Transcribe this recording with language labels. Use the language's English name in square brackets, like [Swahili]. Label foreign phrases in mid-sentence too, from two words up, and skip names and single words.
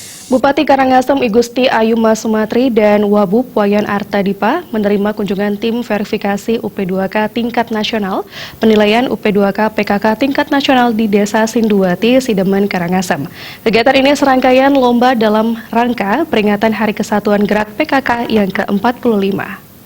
[Indonesian] Bupati Karangasem I Gusti Ayuma Sumatri dan Wabub Wayan Artadipa menerima kunjungan tim verifikasi UP2K tingkat nasional penilaian UP2K PKK tingkat nasional di Desa Sinduwati, Sidemen, Karangasem. Kegiatan ini serangkaian lomba dalam rangka peringatan Hari Kesatuan Gerak PKK yang ke-45.